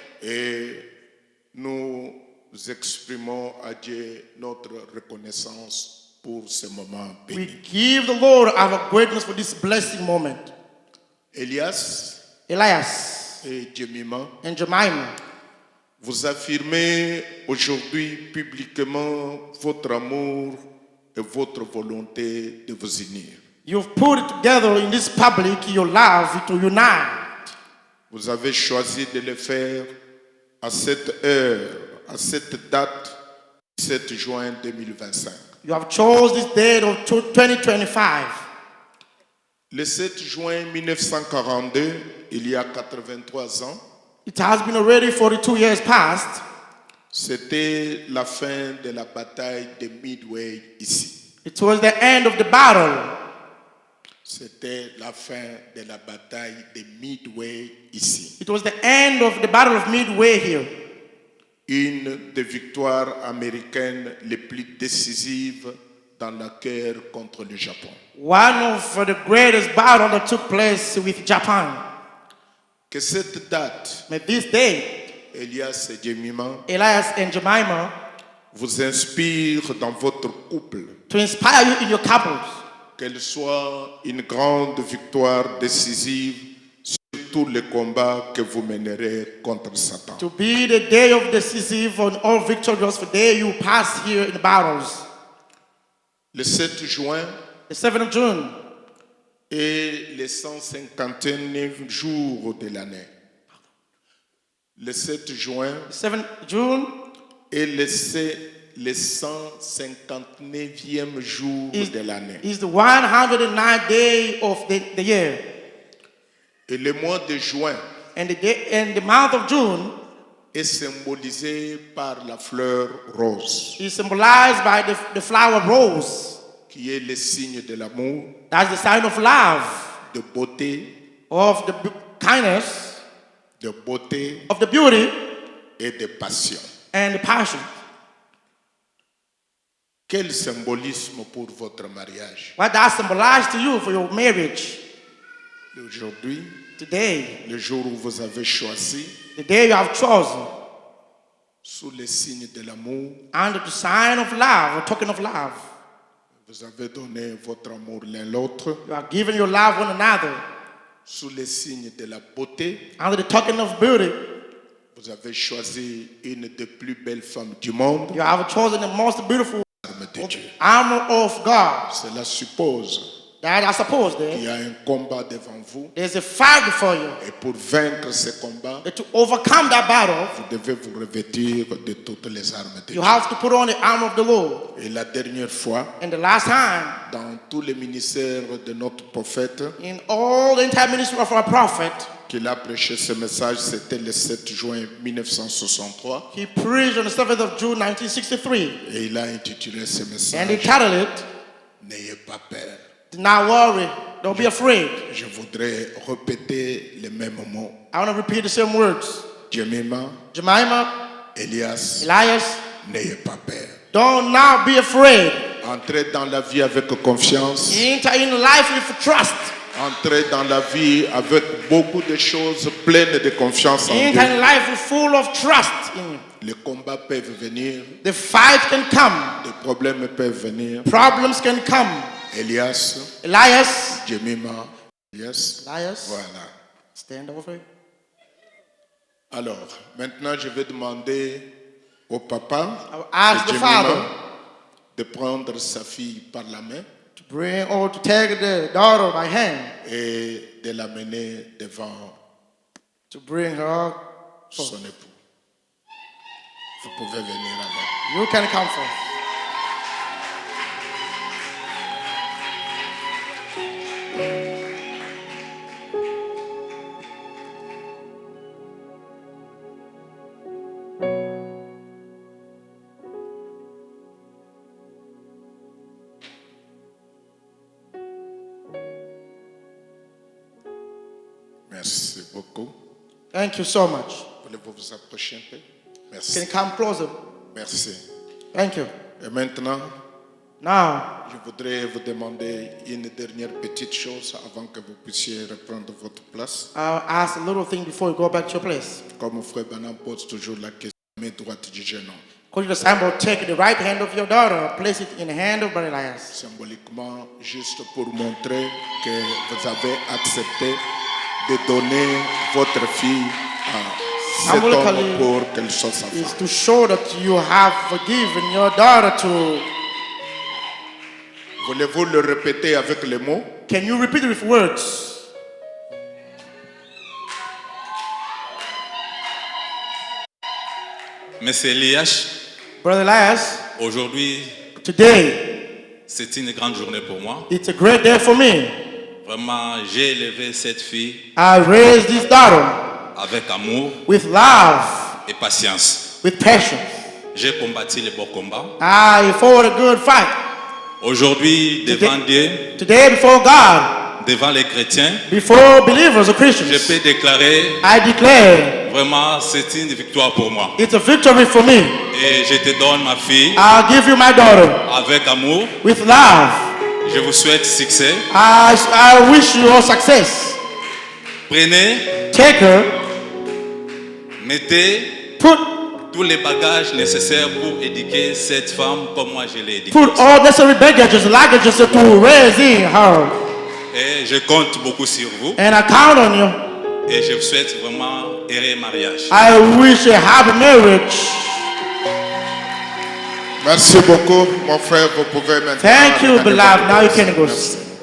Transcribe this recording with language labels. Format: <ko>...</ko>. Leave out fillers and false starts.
<fr>et nous exprimons à Dieu notre reconnaissance pour ce moment</fr> <en>We</en> <fr>béni.</fr> <en>give the Lord our greatness for this blessing moment.</en> <fr>Elias</fr> <en>Elias</en> <fr>et Jemima,</fr> <en>and Jemima,</en> <fr>vous affirmez aujourd'hui publiquement votre amour et votre volonté de vous unir.</fr> <en>you've put it together in this public, your love to unite.</en> <fr>Vous avez choisi de le faire à cette heure, à cette date, 7 juin 2025.</fr> <en>You have chose this date of 2025.</en> <fr>Le 7 juin 1942, il y a 83 ans,</fr> <en>It has been already 42 years past.</en> <fr>c'était la fin de la bataille de Midway ici.</fr> <en>It was the end of the battle.</en> <fr>C'était la fin de la bataille de Midway ici.</fr> <en>It was the end of the Battle of Midway here.</en> <fr>Une des victoires américaines les plus décisives dans la guerre contre le Japon.</fr> <en>One of the greatest battles that took place with Japan.</en> <fr>Que cette date,</fr> <en>May this day,</en> <fr>Elias et Jemima,</fr> <en>Elias and Jemima,</en> <fr>vous inspire dans votre couple,</fr> <en>to inspire you in your couples.</en> <fr>qu'elle soit une grande victoire décisive sur tous les combats que vous mènerez contre Satan.</fr> <en>To be the day of decisive and all victorious for the day you pass here in the battles.</en> <fr>Le 7 juin</fr> <en>The 7th of June</en> <fr>est le 159e jour de l'année. Le 7 juin</fr> <en>the 7th June</en> <fr>est le 159e jour</fr> <en>is,</en> <fr>de l'année.</fr> <en>is the 109th day of the year.</en> <fr>Et le mois de juin</fr> <en>And the month of June</en> <fr>est symbolisé par la fleur rose,</fr> <en>is symbolized by the flower rose.</en> <fr>qui est le signe de l'amour,</fr> <en>That's the sign of love,</en> <fr>de beauté,</fr> <en>of the kindness,</en> <fr>de beauté</fr> <en>of the beauty,</en> <fr>et de passion.</fr> <en>and the passion.</en> <fr>Quel symbolisme pour votre mariage.</fr> <en>What that symbolize to you for your marriage</en> <fr>Aujourd'hui,</fr> <en>today,</en> <fr>le jour où vous avez choisi</fr> <en>the day you have chosen</en> <fr>sous les signes de l'amour,</fr> <en>under the sign of love, or token of love.</en> <fr>vous avez donné votre amour l'un l'autre,</fr> <en>You are giving your love one another.</en> <fr>sous les signes de la beauté,</fr> <en>Under the token of beauty,</en> <fr>vous avez choisi une des plus belles femmes du monde,</fr> <en>you have chosen the most beautiful</en> <fr>l'arme de Dieu.</fr> <en>armor of God.</en> <fr>Cela suppose</fr> <en>That I suppose</en> <fr>qu'il</fr> <en>there,</en> <fr>y a un combat devant vous,</fr> <en>there's a fight before you.</en> <fr>et pour vaincre ce combat,</fr> <en>That to overcome that battle,</en> <fr>vous devez vous revêtir de toutes les armes de</fr> <en>you have to put on the armor of the Lord.</en> <fr>Et la dernière fois,</fr> <en>And the last time,</en> <fr>dans tous les ministères de notre prophète,</fr> <en>in all the entire ministry of our prophet,</en> <fr>qu'il a prêché ce message, c'était le 7 juin 1963.</fr> <en>he preached on the 7th of June 1963.</en> <fr>Et il a intitulé ce</fr> <en>And he</en> <fr>message</fr> <en>titled it,</en> <fr>N'ayez pas peur.</fr> <en>Do Not Worry, Don't Be Afraid.</en> <fr>Je voudrais répéter les mêmes mots.</fr> <en>I want to repeat the same words.</en> <fr>Jemima,</fr> <en>Jemima,</en> <fr>Elias,</fr> <en>Elias,</en> <fr>n'ayez pas peur.</fr> <en>don't now be afraid.</en> <fr>Entrez dans la vie avec confiance.</fr> <en>Enter in life with trust.</en> <fr>Entrez dans la vie avec beaucoup de choses pleines de confiance en</fr> <en>Enter</en> <fr>Dieu.</fr> <en>in life with full of trust in you.</en> <fr>Les combats peuvent venir,</fr> <en>The fight can come.</en> <fr>des problèmes peuvent venir.</fr> <en>Problems can come.</en> <fr>Elias,</fr> <en>Elias,</en> <fr>Jemima, Elias.</fr> <en>Elias,</en> <fr>Voilà.</fr> <en>stand over.</en> <fr>Alors, maintenant, je vais demander au papa</fr> <en>I will ask</en> <fr>de</fr> <en>the</en> <fr>Jemima</fr> <en>father</en> <fr>de prendre sa fille par la main</fr> <en>to bring or to take the daughter by hand,</en> <fr>et de l'amener devant</fr> <en>to bring her.</en> <fr>son époux. Vous pouvez venir avec.</fr> <en>You can come forth.</en> <fr>Merci beaucoup.</fr> <en>Thank you so much.</en> <fr>Voulez-vous vous approcher un peu?</fr> <en>Can</en> <fr>Merci.</fr> <en>you come closer?</en> <fr>Merci.</fr> <en>Thank you.</en> <fr>Et maintenant,</fr> <en>Now,</en> <fr>je voudrais vous demander une dernière petite chose avant que vous puissiez reprendre votre place.</fr> <en>I'll ask a little thing before you go back to your place.</en> <fr>Comme frère Branham pose toujours la question, main droite du jeune homme.</fr> <en>Could you assemble, take the right hand of your daughter, place it in the hand of Brother Elias.</en> <fr>Symboliquement, juste pour montrer que vous avez accepté de donner votre fille à cet homme</fr> <en>Symbolically,</en> <fr>pour qu'elle soit sa</fr> <en>Is</en> <fr>femme.</fr> <en>to show that you have forgiven your daughter to.</en> <fr>Voulez-vous le répéter avec les mots?</fr> <en>Can you repeat it with words?</en> <fr>Monsieur Elias,</fr> <en>Brother Elias,</en> <fr>aujourd'hui,</fr> <en>today,</en> <fr>c'est une grande journée pour moi.</fr> <en>it's a great day for me.</en> <fr>Vraiment, j'ai élevé cette fille</fr> <en>I raised this daughter</en> <fr>avec amour</fr> <en>with love,</en> <fr>et patience.</fr> <en>with passion.</en> <fr>J'ai combattu les beaux combats.</fr> <en>I fought a good fight.</en> <fr>Aujourd'hui, devant Dieu,</fr> <en>Today, before God,</en> <fr>devant les chrétiens,</fr> <en>before believers or Christians,</en> <fr>peux déclarer</fr> <en>I declare</en> <fr>vraiment c'est une victoire pour moi.</fr> <en>it's a victory for me.</en> <fr>Et je te donne ma fille</fr> <en>I'll give you my daughter</en> <fr>avec amour.</fr> <en>with love.</en> <fr>Je vous souhaite succès.</fr> <en>I wish you all success.</en> <fr>Prenez,</fr> <en>Take her,</en> <fr>mettez</fr> <en>put</en> <fr>tous les bagages nécessaires pour éduquer cette femme comme moi je l'ai éduquée.</fr> <en>put all necessary baggages, luggages to raise in her.</en> <fr>Et je compte beaucoup sur vous.</fr> <en>And I count on you.</en> <fr>Et je vous souhaite vraiment heureux mariage.</fr> <en>I wish a happy marriage.</en> <fr>Merci beaucoup, mon frère. Vous pouvez maintenant.</fr> <en>Thank you,</en> <fr>reprendre</fr> <en>beloved.</en> <fr>votre</fr> <en>Now you</en> <fr>place.</fr> <en>can go.</en> <fr>Merci.</fr>